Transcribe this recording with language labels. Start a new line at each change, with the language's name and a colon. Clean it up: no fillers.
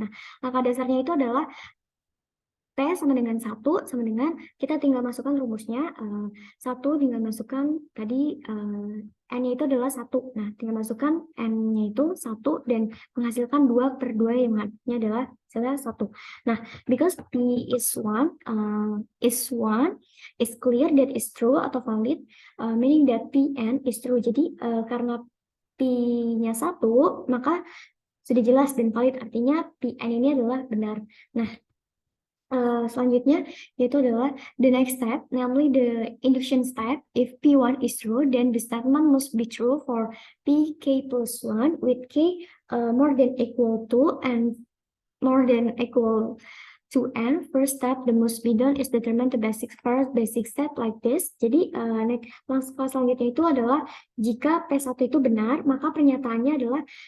Indonesian: Nah, langkah dasarnya itu adalah P sama dengan 1 sama dengan, kita tinggal masukkan rumusnya, 1 tinggal masukkan tadi N-nya itu adalah 1. Nah, tinggal masukkan N-nya itu 1 dan menghasilkan 2 per 2 yang artinya adalah 1.
English: Nah, because P is 1, is clear that is true atau valid, meaning that Pn is true.
Indonesian: Jadi karena P-nya 1, maka sudah jelas dan valid, artinya Pn ini adalah benar. Nah, selanjutnya yaitu adalah
English: the next step, namely the induction step. If P1 is true, then the statement must be true for Pk plus 1 with K more than equal to and more than equal to N. First step that must be done is determine the basic step like this.
Indonesian: Jadi langkah selanjutnya itu adalah jika P1 itu benar, maka pernyataannya adalah